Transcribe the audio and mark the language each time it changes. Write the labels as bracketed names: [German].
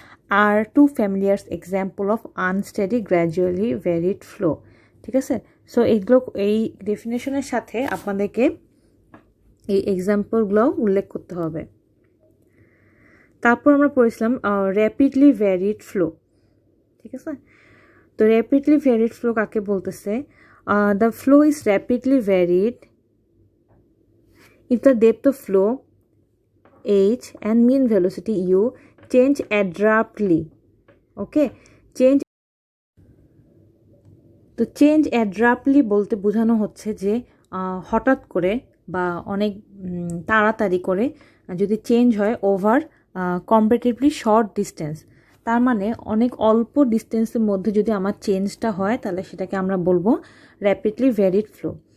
[English] are two familiar example of unsteady gradually varied flow. [Bangla] ঠিক আছে, so এইগুলো এই ডেফিনেশনের সাথে আপনাদেরকে এই এক্সাম্পলগুলো উল্লেখ করতে হবে। তারপর আমরা পড়েছিলাম র্যাপিডলি ভ্যারিড ফ্লো। ঠিক আছে, তো র্যাপিডলি ভ্যারিড ফ্লো কাকে বলতেছে? [English] The flow is rapidly varied if the depth of flow h and mean velocity u change abruptly. [Bangla] Okay, change তো চেঞ্জ অ্যাড্রাপ্টলি বলতে বোঝানো হচ্ছে যে হঠাৎ করে বা অনেক তাড়াতাড়ি করে যদি চেঞ্জ হয় ওভার কম্পারেটিভলি শর্ট ডিস্টেন্স, তার মানে অনেক অল্প ডিস্টেন্সের মধ্যে যদি আমার চেঞ্জটা হয় তাহলে সেটাকে আমরা বলবো র্যাপিডলি ভ্যারিড ফ্লো।